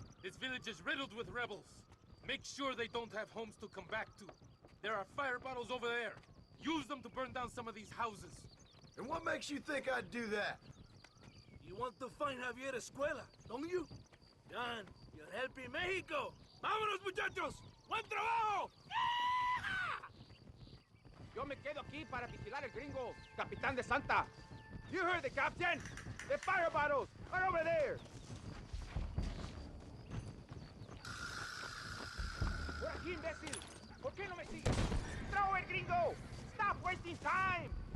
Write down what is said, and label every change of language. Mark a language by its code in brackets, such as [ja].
[en] This village is riddled with rebels. Make sure they don't have homes to come back to. There are fire bottles over there. Use them to burn down some of these houses. And what makes you think I'd do that? You want to find Javier Escuela, don't you? John, you're helping Mexico. [es] ¡Vámonos, muchachos! ¡Buen trabajo! Yo me quedo aquí para vigilar el gringo, Capitán de Santa. [en] You heard the captain. The fire bottles are over there. [es] Por aquí, imbécil. ¿Por qué no me sigues? [en] Throw it, gringo. [es] Stop wasting time.